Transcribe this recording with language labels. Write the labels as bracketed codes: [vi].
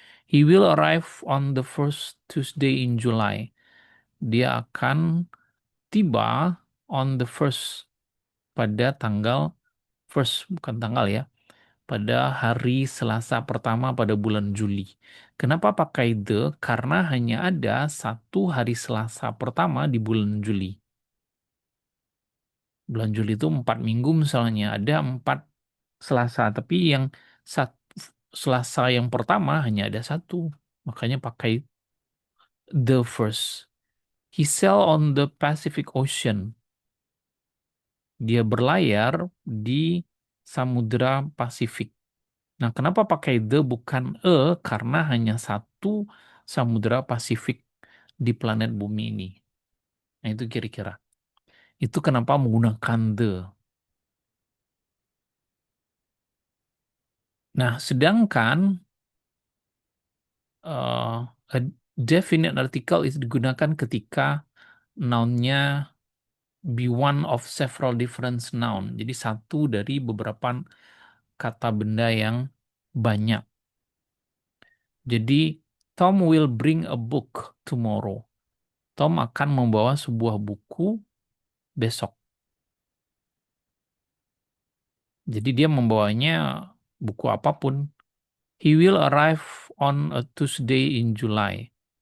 [en] He will arrive on the first Tuesday in July. [id] Dia akan tiba [en] on the first, [id] pada tanggal first, bukan tanggal ya, pada hari Selasa pertama pada bulan Juli. Kenapa pakai the? Karena hanya ada satu hari Selasa pertama di bulan Juli. Bulan Juli itu 4 minggu misalnya, ada 4 Selasa, tapi yang Selasa yang pertama hanya ada satu. Makanya pakai [en] the first. He sail on the Pacific Ocean. [id] Dia berlayar di Samudra Pasifik. Nah, kenapa pakai the bukan Karena hanya satu Samudra Pasifik di planet bumi ini. Nah, itu kira-kira. Itu kenapa menggunakan the. Nah, sedangkan [en] a definite article [id] itu digunakan ketika noun-nya [en] be one of several different noun. [id] Jadi satu dari beberapa kata benda yang banyak. Jadi [en] Tom will bring a book tomorrow. [id] Tom akan membawa sebuah buku besok. Jadi dia membawanya buku apapun. [en] He will arrive on a Tuesday in July.